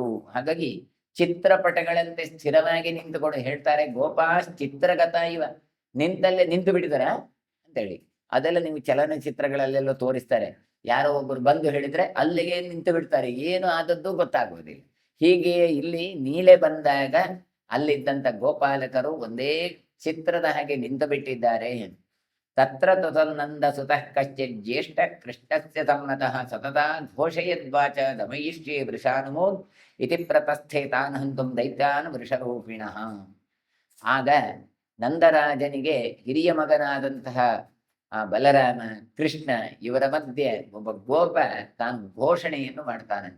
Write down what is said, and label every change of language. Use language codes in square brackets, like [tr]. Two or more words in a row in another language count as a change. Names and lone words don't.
[kn] ಹಾಗಾಗಿ ಚಿತ್ರಪಟಗಳಂತೆ ಸ್ಥಿರವಾಗಿ ನಿಂತುಕೊಂಡು ಹೇಳ್ತಾರೆ, [sa] ಗೋಪಾಶ್ ಚಿತ್ರಗತ ಇವ, [kn] ನಿಂತಲ್ಲೇ ನಿಂತು ಬಿಟ್ಟಿದಾರ ಅಂತೇಳಿ. ಅದೆಲ್ಲ ನೀವು ಚಲನಚಿತ್ರಗಳಲ್ಲೆಲ್ಲ ತೋರಿಸ್ತಾರೆ. ಯಾರೋ ಒಬ್ಬರು ಬಂದು ಹೇಳಿದ್ರೆ ಅಲ್ಲಿಗೆ ನಿಂತು ಬಿಡ್ತಾರೆ, ಏನು ಆದದ್ದು ಗೊತ್ತಾಗುವುದಿಲ್ಲ. ಹೀಗೆ ಇಲ್ಲಿ ನೀಲೆ ಬಂದಾಗ ಅಲ್ಲಿದ್ದಂತ ಗೋಪಾಲಕರು ಒಂದೇ ಚಿತ್ರದ ಹಾಗೆ ನಿಂತು ಬಿಟ್ಟಿದ್ದಾರೆ. [sa] ತತ್ರ ತದನಂದ ಸುತಃ ಕಶ್ಚಿತ್ ಜ್ಯೇಷ್ಠ ಕೃಷ್ಣಸ್ಯ ಸಮ್ಮತಃ ಸತತ ಘೋಷಯದ್ವಾಚ ದಮಯಿಷ್ಯೇ ವೃಷಾನುಮೋದ್ ಇತಿ ಪ್ರತಸ್ಥೆ ತಾನ್ ಹಂತುಂ ದೈತ್ಯಾನ್ ವೃಷರೂಪಿಣಃ. [kn] ಆಗ ನಂದರಾಜನಿಗೆ ಹಿರಿಯ ಮಗನಾದಂತಹ ಬಲರಾಮ, ಕೃಷ್ಣ ಇವರ ಮಧ್ಯೆ ಒಬ್ಬ ಗೋಪ ತಾನು ಘೋಷಣೆಯನ್ನು ಮಾಡ್ತಾನಂತೆ.